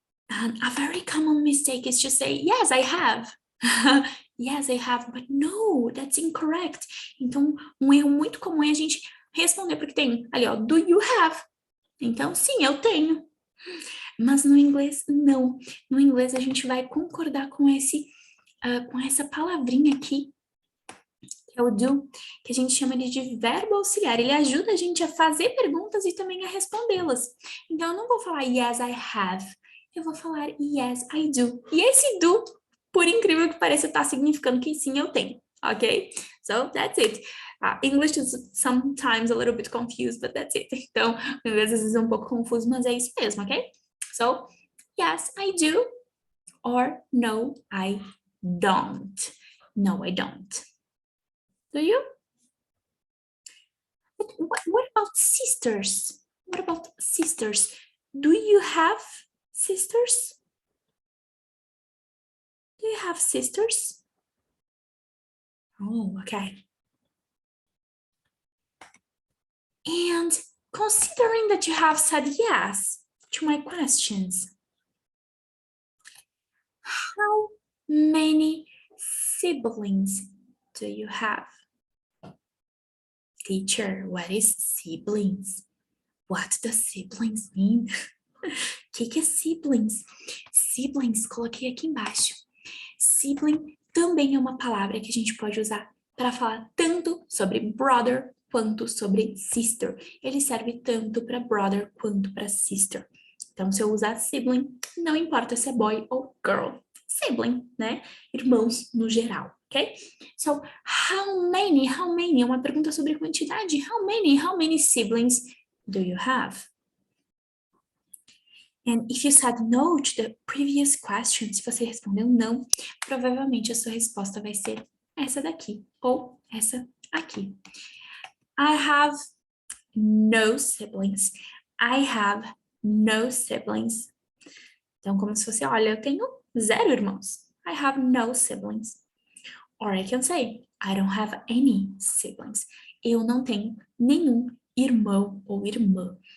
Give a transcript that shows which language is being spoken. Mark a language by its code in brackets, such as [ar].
[en] And a very common mistake is to say, yes, I have. Yes, I have, but no, that's incorrect. [pt] Então, um erro muito comum é a gente responder, porque tem ali, ó, [en] do you have? [pt] Então, sim, eu tenho. Mas no inglês, não. No inglês, a gente vai concordar com essa palavrinha aqui, que é o do, que a gente chama de verbo auxiliar. Ele ajuda a gente a fazer perguntas e também a respondê-las. Então, eu não vou falar [en] yes, I have. [pt] Eu vou falar [en] yes, I do. [pt] E esse do, por incrível que pareça, está significando que sim, eu tenho. [en] Ok? So, that's it. English is sometimes a little bit confused, but that's it. [pt] Então, o inglês às vezes é um pouco confuso, mas é isso mesmo, ok? [en] So, yes, I do. Or no, I don't. No, I don't. Do you? But what about sisters? What about sisters? Do you have sisters? Do you have sisters? Oh, okay. And considering that you have said yes to my questions, how many siblings do you have? Teacher, what is siblings? What does siblings mean? [pt] O que é siblings? Siblings, coloquei aqui embaixo. Sibling também é uma palavra que a gente pode usar para falar tanto sobre brother quanto sobre sister. Ele serve tanto para brother quanto para sister. Então, se eu usar sibling, não importa se é boy ou girl. Sibling, né? Irmãos no geral, ok? So, how many é uma pergunta sobre quantidade. [en] How many siblings do you have? And if you said no to the previous question, [pt] se você respondeu não, provavelmente a sua resposta vai ser essa daqui, ou essa aqui. [en] I have no siblings. I have no siblings. [pt] Então, como se fosse, olha, eu tenho 0 irmãos. [en] I have no siblings. Or I can say, I don't have any siblings. [pt] Eu não tenho nenhum irmão ou irmã.